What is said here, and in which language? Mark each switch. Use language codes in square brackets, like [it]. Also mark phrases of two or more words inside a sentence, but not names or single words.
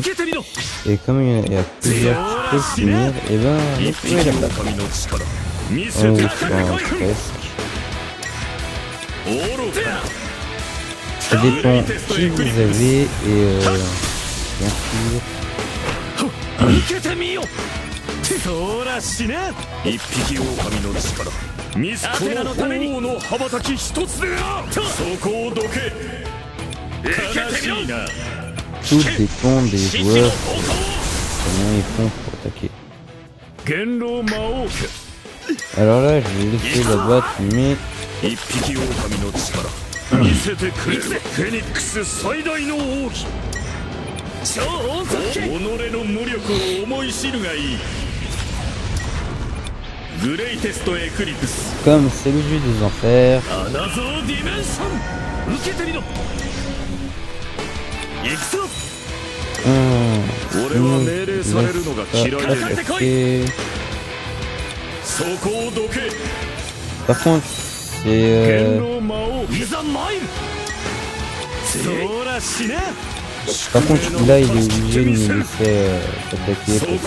[fr] Et comme il y a plusieurs qui peuvent finir, et ben, vous pouvez la battre. Presque. Ça dépend qui vous avez et bien sûr. [ja] そうらしね一匹狼の力ミスコの王の羽ばたき一つでなそこをどけ悲しいな [fr] Tout dépend des joueurs comment ils font pour attaquer. Alors là je vais laisser la boîte mais [ja] 一匹狼の力見せてくれフェニックス最大の王妃超音速己の無力を思い知るがいい [fr] comme c'est le jeu des enfers. Par contre, c'est par contre, là, il est obligé de nous laisser attaquer.